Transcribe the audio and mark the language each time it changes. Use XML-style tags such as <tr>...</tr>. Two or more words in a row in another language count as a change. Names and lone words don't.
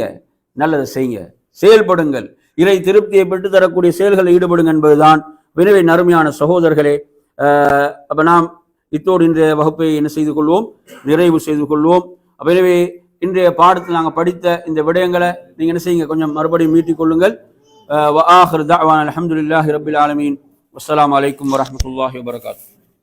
<ta>நல்லதை செய்யுங்க, செயல்படுங்கள், இறை திருப்தியை பெற்று தரக்கூடிய செயல்களில் ஈடுபடுங்க என்பதுதான். எனவே அருமையான சகோதரர்களே, அப்ப நாம் இத்தோடு இன்றைய வகுப்பை என்ன செய்து கொள்வோம்? நிறைவு செய்து கொள்வோம். எனவே இன்றைய பாடத்தில் நாங்கள் படித்த இந்த விடயங்களை நீங்க என்ன செய்யுங்க? கொஞ்சம் மறுபடியும் மீட்டிக் கொள்ளுங்கள்.</ta> <ar>وآخر دعوانا الحمد لله رب العالمين. والسلام عليكم ورحمة الله وبركاته.</ar>